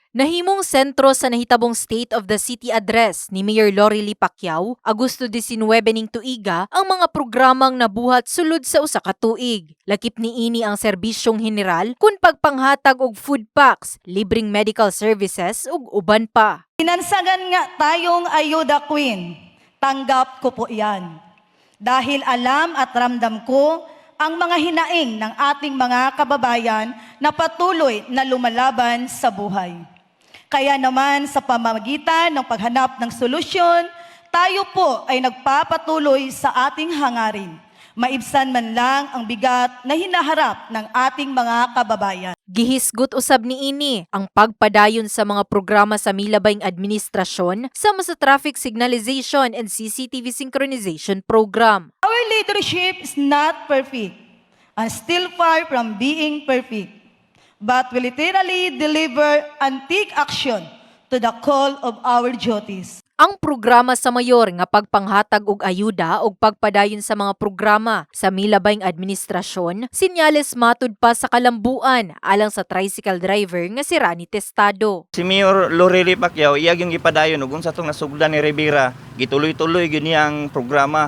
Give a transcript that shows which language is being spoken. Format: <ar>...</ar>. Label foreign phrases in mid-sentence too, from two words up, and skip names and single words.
<ceb>Nahimong sentro sa nahitabong State of the City Address ni Mayor Lorely Pacquiao, Agosto 19 ning tuiga ang mga programang nabuhat sulod sa usa ka tuig. Lakip niini ang serbisyong general kun pagpanghatag og food packs, libreng medical services ug uban pa. Pinansagan nga tayong ayuda queen.</ceb> <tl>Tanggap ko po yan. Dahil alam at ramdam ko ang mga hinaing ng ating mga kababayan na patuloy na lumalaban sa buhay. Kaya naman sa pamamagitan ng paghanap ng solusyon, tayo po ay nagpapatuloy sa ating hangarin. Maibsan man lang ang bigat na hinaharap ng ating mga kababayan.</tl> <ceb>Gihisgot usab niini ang pagpadayon sa mga programa sa milabayng administrasyon sama sa</ceb> <en>traffic signalization and CCTV synchronization program. Our leadership is not perfect and still far from being perfect, but we literally deliver and take action to the call of our duties.</en> <ceb>Ang programa sa mayor nga pagpanghatag og ayuda og pagpadayon sa mga programa sa milabayng administrasyon, sinyales matud pa sa kalambuan alang sa</ceb> <en>tricycle driver</en> <ceb>nga si Rani Testado. Si Mayor Lorely Pacquiao iyag yung gipadayon ug unsa tong nasugdan ni Rivera, gituloy-tuloy gyud niya ang programa.</ceb>